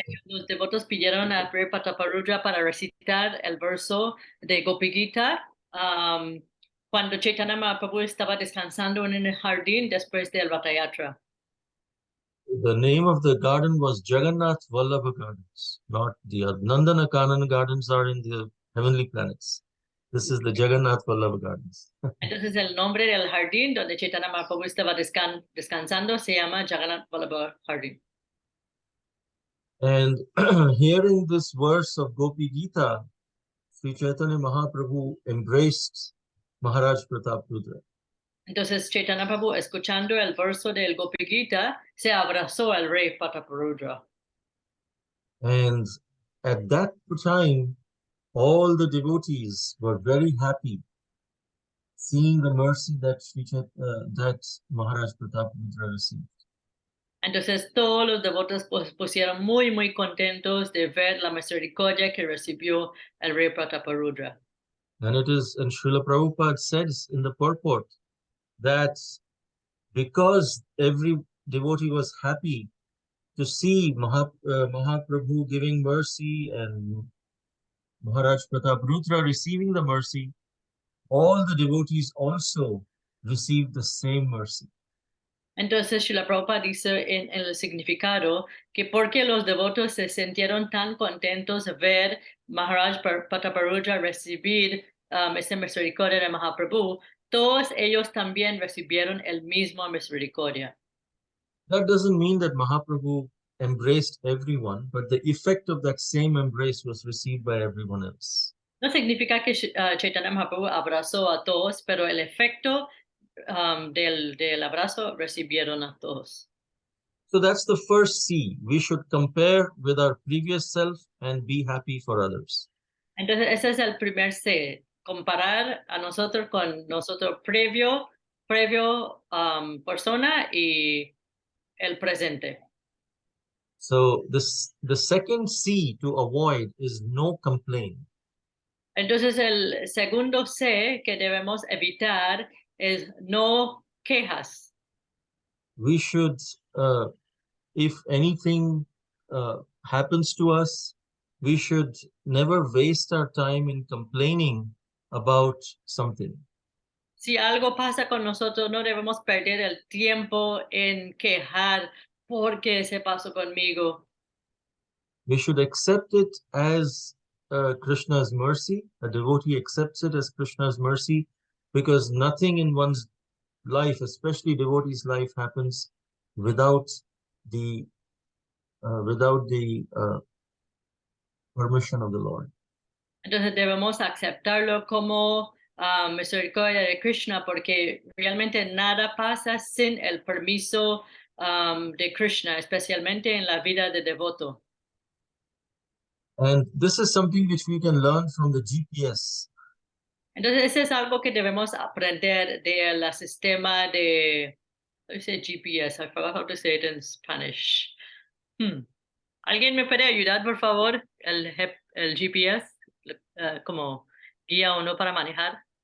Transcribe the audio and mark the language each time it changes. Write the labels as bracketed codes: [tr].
[es] Los devotos pidieron al rey Prataparudra para recitar el verso de Gopi Gita cuando Chaitanya Mahaprabhu estaba descansando en el jardín después del Rath Yatra. [en] The name of the garden was Jagannath Vallabha Gardens, not the Nandana Kanana gardens are in the heavenly planets. This is the Jagannath Vallabha Gardens. [es] Entonces el nombre del jardín donde Chaitanya Mahaprabhu estaba descansando se llama Jagannath Vallabha Jardín. [en] And hearing this verse of Gopi Gita, Sri Chaitanya Mahaprabhu embraced Maharaj Prataparudra. [es] Entonces Chaitanya Mahaprabhu, escuchando el verso del Gopi Gita, se abrazó al rey Prataparudra. [en] And at that time, all the devotees were very happy seeing the mercy that that Maharaj Prataparudra received. [es] Entonces todos los devotos pusieron muy contentos de ver la misericordia que recibió el rey Prataparudra. [en] And Srila Prabhupada says in the purport that because every devotee was happy to see Mahaprabhu giving mercy and Maharaj Prataparudra receiving the mercy, all the devotees also received the same mercy. [es] Entonces Srila Prabhupada dice en el significado que porque los devotos se sintieron tan contentos de ver Maharaj Prataparudra recibir esa misericordia de Mahaprabhu, todos ellos también recibieron el mismo misericordia. [en] That doesn't mean that Mahaprabhu embraced everyone, but the effect of that same embrace was received by everyone else. [es] No significa que Chaitanya Mahaprabhu abrazó a todos, pero el efecto del abrazo recibieron a todos. [en] So that's the first C. We should compare with our previous self and be happy for others. [es] Entonces ese es el primer C, comparar a nosotros con nosotros previo persona y el presente. [en] So the second C to avoid is no complaint. [es] Entonces el segundo C que debemos evitar es no quejas. [en] We should, if anything happens to us, we should never waste our time in complaining about something. [es] Si algo pasa con nosotros, no debemos perder el tiempo en quejar porque se pasó conmigo. [en] We should accept it as Krishna's mercy. A devotee accepts it as Krishna's mercy because nothing in one's life, especially devotee's life, happens without the permission of the Lord. [es] Entonces debemos aceptarlo como misericordia de Krishna porque realmente nada pasa sin el permiso de Krishna, especialmente en la vida de devoto. [en] And this is something which we can learn from the GPS. [es] Entonces, ese es algo que debemos aprender del sistema de, [en] how do you say GPS? I forgot how to say it in Spanish. [es] ¿Alguien me puede ayudar, por favor? El GPS, como guía o no para manejar.